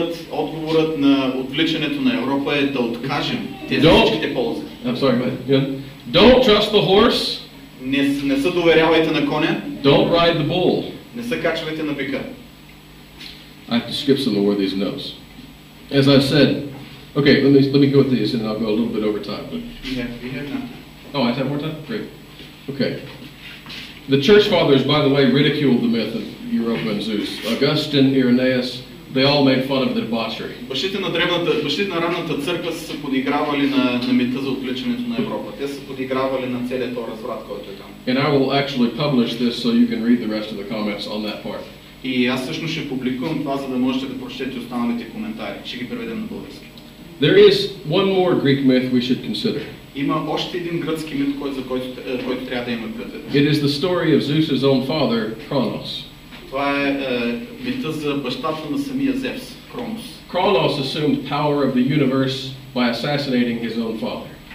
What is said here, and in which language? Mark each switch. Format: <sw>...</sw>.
<bg>Отговорът на отвличането на Европа е да откажем тези всичките ползи.</bg> <en>I'm sorry, don't trust the horse.</en> <bg>Не се доверявайте на коня.</bg> <en>Don't ride the bull.</en> <bg>Не се качвайте на бика.</bg> <en>I have to skip some of these notes. As I've said, okay, let me go with these and I'll go a little bit over time. Yeah, we have time. Oh, I have more time? Great. Okay. The church fathers, by the way, ridiculed the myth of Europa and Zeus. Augustine, Irenaeus, they all made fun of the debauchery.</en> <bg>Бащите на ранната църква са се подигравали на мита за отвличането на Европа. Те са подигравали на целият този разврат, който е там.</bg> <en>And I will actually publish this so you can read the rest of the comments on that part.</en> <bg>И аз всъщност ще публикувам това, за да можете да прочетете останалите коментари. Ще ги преведем на български.</bg> <en>There is one more Greek myth we should consider.</en> <bg>Има още един гръцки мит, за който трябва да има предвид.</bg> <en>It is the story of Zeus's own father, Kronos.</en> <bg>Това е мита за бащата на самия Зевс, Кронос.</bg> <en>Kronos assumed power of the universe by assassinating his own father.</en>